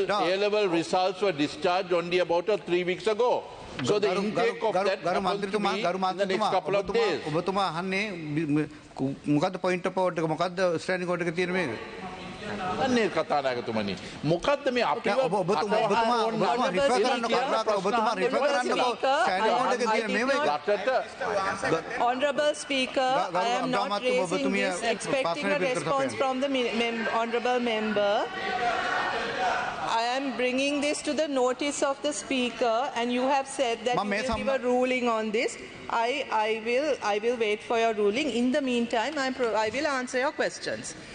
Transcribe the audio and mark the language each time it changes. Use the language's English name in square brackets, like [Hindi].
[English] A-level results were discharged only about 3 weeks ago. So the intake of that happens to be in the next couple of days. [Sinhala] ඔබතුමා අහන්නේ මොකද්ද point of order එක මොකද්ද standing order එක තියෙන මේක? අන්නේ කතානායකතුමනි මොකද්ද මේ අපිව ඔබතුමා රිෆර් කරන්න ඔබතුමා රිෆර් කරන්නකෝ ස්ටෑන්ඩින් ඕඩර් එකේ තියෙන මේ රටට [English] Honorable Speaker, I am not raising this expecting a response from the honorable member. I am bringing this to the notice of the Speaker, and you have said that you will give a ruling on this. I will wait for your ruling. In the meantime, I will answer your questions.